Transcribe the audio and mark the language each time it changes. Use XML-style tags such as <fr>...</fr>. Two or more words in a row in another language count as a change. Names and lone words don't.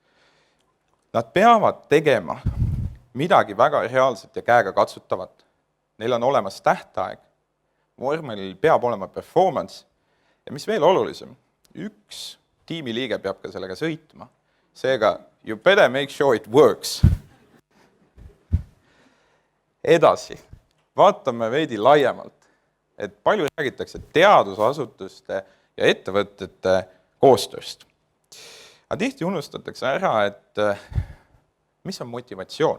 <et>Nad peavad tegema midagi väga reaalset ja käega katsutavat. Neil on olemas tähtaeg. Vormelil peab olema performance. Ja mis veel olulisem, üks tiimiliige peab ka sellega sõitma. Seega,</et> <en>you better make sure it works.</en> <et>Edasi, vaatame veidi laiemalt, et palju räägitakse teadusasutuste ja ettevõtete koostööst. Aga tihti unustatakse ära, et mis on motivatsioon.</et>